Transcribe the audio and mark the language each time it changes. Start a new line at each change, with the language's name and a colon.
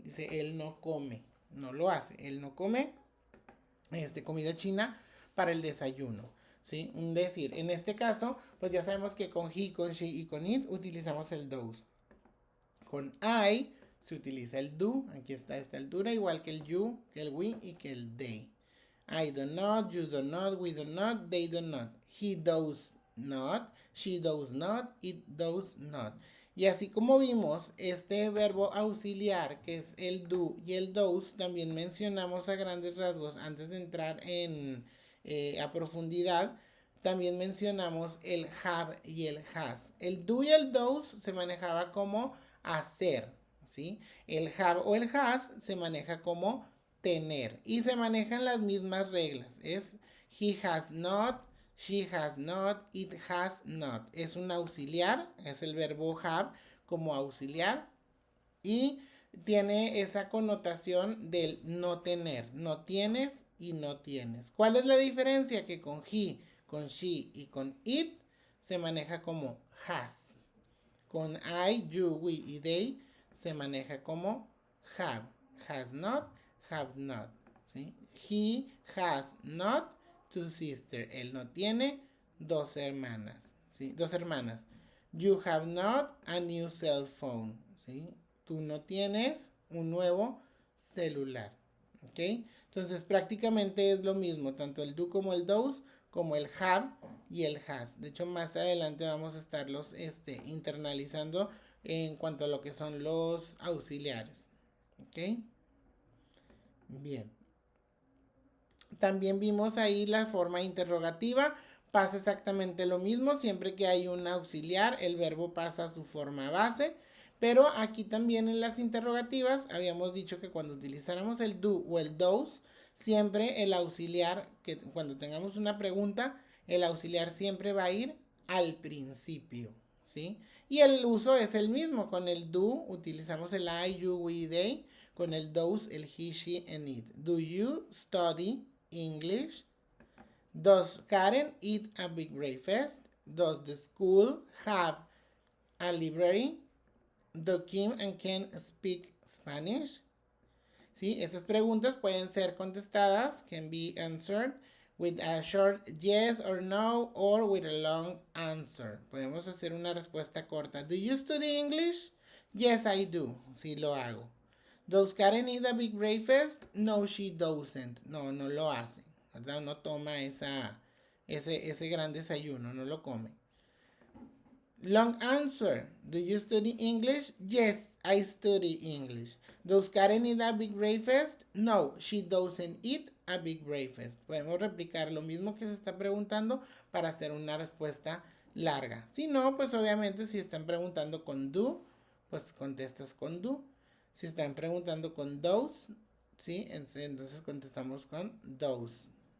Spanish: Dice, él no come, no lo hace, él no come comida china para el desayuno, ¿sí? Un decir, en este caso, pues ya sabemos que con he, con she y con it utilizamos el does. Con I se utiliza el do, aquí está esta altura, igual que el you, que el we y que el they.
English: I do not, you do not, we do not, they do not. He does not, she does not, it does not.
Spanish: Y así como vimos este verbo auxiliar que es el do y el does, también mencionamos a grandes rasgos antes de entrar a profundidad. También mencionamos el have y el has. El do y el does se manejaba como hacer, ¿sí? El have o el has se maneja como tener y se manejan las mismas reglas.
English: Es he has not, she has not, it has not.
Spanish: Es un auxiliar, es el verbo have como auxiliar y tiene esa connotación del no tener. No tienes y no tienes. ¿Cuál es la diferencia? Que con he, con she y con it se maneja como has. Con I, you, we y they se maneja como have.
English: Has not, have not.
Spanish: ¿Sí?
English: He has not two sisters.
Spanish: Él no tiene dos hermanas. ¿Sí? Dos hermanas.
English: You have not a new cell phone.
Spanish: ¿Sí? Tú no tienes un nuevo celular. ¿Ok? Entonces prácticamente es lo mismo, tanto el do como el does, como el have y el has. De hecho, más adelante vamos a estarlos internalizando en cuanto a lo que son los auxiliares. ¿Ok? Bien. También vimos ahí la forma interrogativa. Pasa exactamente lo mismo. Siempre que hay un auxiliar, el verbo pasa a su forma base. Pero aquí también en las interrogativas habíamos dicho que cuando utilizáramos el do o el does, siempre el auxiliar, que cuando tengamos una pregunta, el auxiliar siempre va a ir al principio, ¿sí? Y el uso es el mismo. Con el do utilizamos el I, you, we, they. Con el
English: does, el he, she, and it. Do you study English? Does Karen eat a big breakfast? Does the school have a library? Do Kim and Ken speak Spanish?
Spanish: ¿Sí? Estas preguntas pueden ser contestadas,
English: can be answered with a short yes or no or with a long answer.
Spanish: Podemos hacer una respuesta corta.
English: Do you study English? Yes, I do.
Spanish: Sí, lo hago.
English: Does Karen eat a big breakfast? No, she doesn't.
Spanish: No, no lo hace. ¿Verdad? No toma ese gran desayuno, no lo come.
English: Long answer. Do you study English? Yes, I study English. Does Karen eat a big breakfast? No, she doesn't eat a big breakfast.
Spanish: Podemos replicar lo mismo que se está preguntando para hacer una respuesta larga. Si no, pues obviamente si están preguntando con do, pues contestas con do. Si están preguntando con those, ¿sí? Entonces contestamos con those.